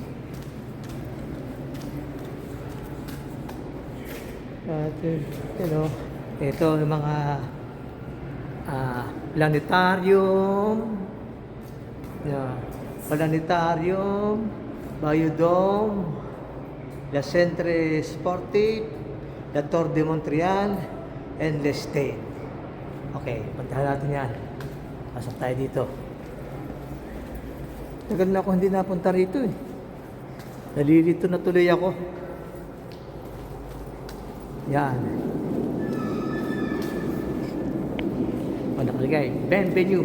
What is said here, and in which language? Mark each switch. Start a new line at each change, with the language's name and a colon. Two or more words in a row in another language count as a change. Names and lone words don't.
Filipino: At ito yung mga planetarium, planetarium, Biodome, la Centre Sportif, la Tour de Montreal, and Le Stade. Okay, puntahan natin yan. Pasok tayo dito. Tagal na ako hindi napunta rito eh. Nalilito na tuloy ako. Yan. Nakalagay, bienvenue.